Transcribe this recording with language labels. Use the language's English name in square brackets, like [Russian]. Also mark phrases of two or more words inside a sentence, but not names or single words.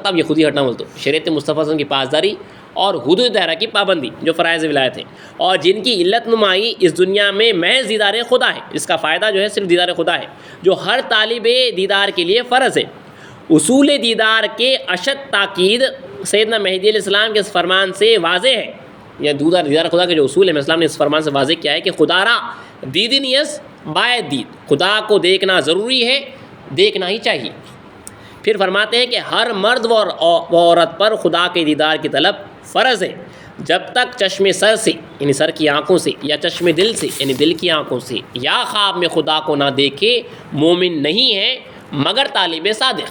[Urdu] اب یہ خود ہی ہٹنا بول تو شریعت مصطفیٰ [Arabic] صلی اللہ علیہ وسلم [Urdu] کی پاسداری اور حدود دائرہ کی پابندی جو فرائض ولایت ہیں، اور جن کی علت نمائی اس دنیا میں محض دیدار خدا ہے. اس کا فائدہ جو ہے صرف دیدار خدا ہے، جو ہر طالب دیدار کے لیے فرض ہے. اصول دیدار کے اشد تاکید سیدنا مہدی [Arabic] علیہ السلام [Urdu] کے اس فرمان سے واضح ہے. یا دیدار خدا کے جو اصول ہے اسلام نے اس فرمان سے واضح کیا ہے کہ [Persian] خدا را دیدنیس باید دید، [Urdu] خدا کو دیکھنا ضروری ہے، دیکھنا ہی چاہیے. پھر فرماتے ہیں کہ ہر مرد و عورت پر خدا کے دیدار کی طلب فرض ہے، جب تک چشم سر سے یعنی سر کی آنکھوں سے، یا چشم دل سے یعنی دل کی آنکھوں سے، یا خواب میں خدا کو نہ دیکھے مومن نہیں ہے مگر طالب صادق.